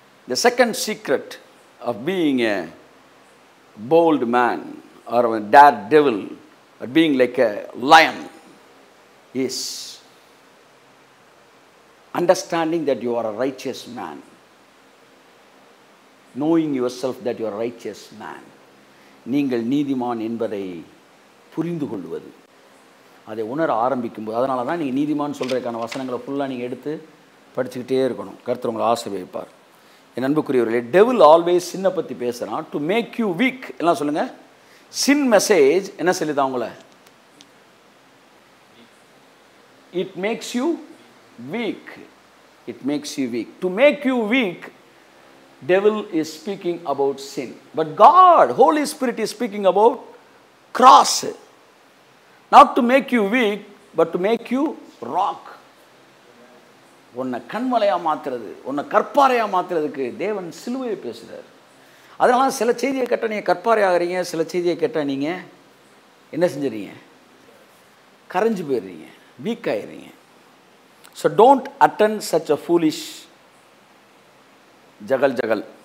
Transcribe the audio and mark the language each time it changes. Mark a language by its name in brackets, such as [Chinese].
[English] The second secret of being a bold man or a daredevil or being like a lion is understanding that you are a righteous man, knowing yourself that you are a righteous man, [Tamil] நீங்கள் நீதிமான் என்பதை புரிந்து கொள்வது, அதை உணர ஆரம்பிக்கும்போது, அதனால தான் நீங்கள் நீதிமான் சொல்கிறதுக்கான வசனங்களை ஃபுல்லாக நீங்கள் எடுத்து படிச்சுக்கிட்டே இருக்கணும். கர்த்தர் உங்களை ஆசீர்வதிப்பார். என் அன்புக்குரியவர்களே, [English] devil always [Tamil] சின்னை பற்றி பேசுகிறான். [English] to make you weak [Tamil] எல்லாம் சொல்லுங்கள். [English] sin message [Tamil] என்ன சொல்லுதா உங்களை? [English] It makes you weak. It makes you weak. To make you weak, devil is speaking about sin, but God, Holy Spirit is speaking about cross, not to make you weak but to make you rock. [Tamil] உன்னை கண்மலையா மாத்துறது, உன்னை கற்பாறையா மாத்துறதுக்கு தேவன் சிலுவையை பேசுறார். அதனால சில செய்தியை கேட்டால் நீங்கள் கற்பாறை ஆகிறீங்க, சில செய்தியை கேட்டால் நீங்கள் என்ன செஞ்சுறீங்க? கரைஞ்சு போயிடுறீங்க, week ஆயிடுறீங்க. [English] So don't attend such a foolish juggle.